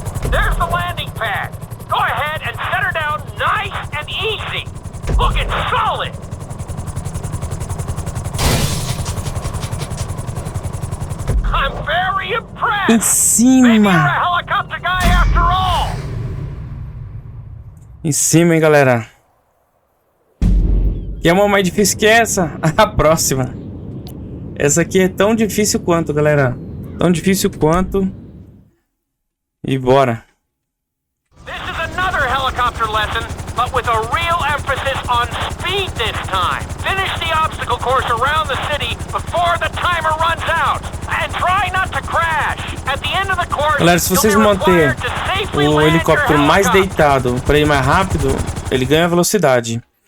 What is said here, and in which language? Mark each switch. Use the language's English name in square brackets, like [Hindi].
[English] There's the landing pad. Go ahead and set her down nice and easy. Looking solid. I'm very impressed. [Portuguese] Em [English] Maybe you're [Portuguese] cima. [English] a helicopter guy after all. [Portuguese] Em cima, hein, galera. Quer uma mais difícil que essa? A próxima. Essa aqui é tão difícil quanto, galera. Tão difícil quanto. E bora. [English] This is another helicopter lesson, but with a real emphasis on speed this time. Finish the obstacle course around the city before the timer runs out. And try not to crash. At the end of the course, [Portuguese] Galera, se vocês manter o helicóptero mais deitado para ir mais rápido, ele ganha velocidade.